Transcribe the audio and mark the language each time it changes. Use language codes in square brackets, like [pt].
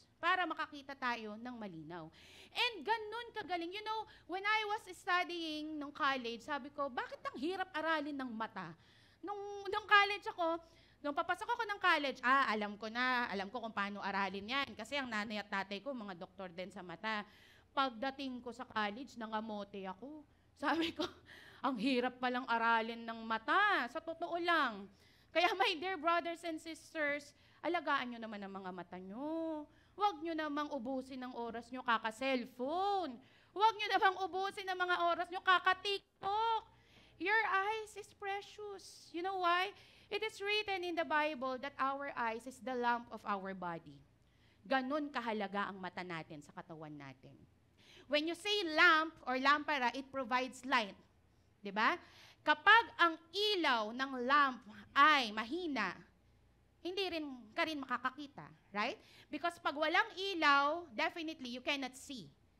[tl] Para makakita tayo ng malinaw. And ganun kagaling. [en] When I was studying [tl] nung college, sabi ko, bakit ang hirap aralin ng mata? Nung college ako, nung papasok ako ng college, alam ko kung paano aralin yan. Kasi ang nanay at tatay ko, mga doktor din sa mata. Pagdating ko sa college, nangamote ako. Sabi ko, ang hirap palang aralin ng mata. Sa totoo lang. Kaya [en] my dear brothers and sisters, [tl] alagaan nyo naman ang mga mata nyo. Huwag nyo namang ubusin ang oras nyo kaka-cellphone. Huwag nyo namang ubusin ang mga oras nyo kaka-TikTok. [en] Your eyes is precious. You know why? It is written in the Bible that our eyes is the lamp of our body. [tl] Ganun kahalaga ang mata natin sa katawan natin. [en] When you say lamp or lampara, it provides light. [tl] Diba? Kapag ang ilaw ng lamp ay mahina, hindi rin ka rin makakakita, right? [en] Because pag walang ilaw, definitely you cannot see.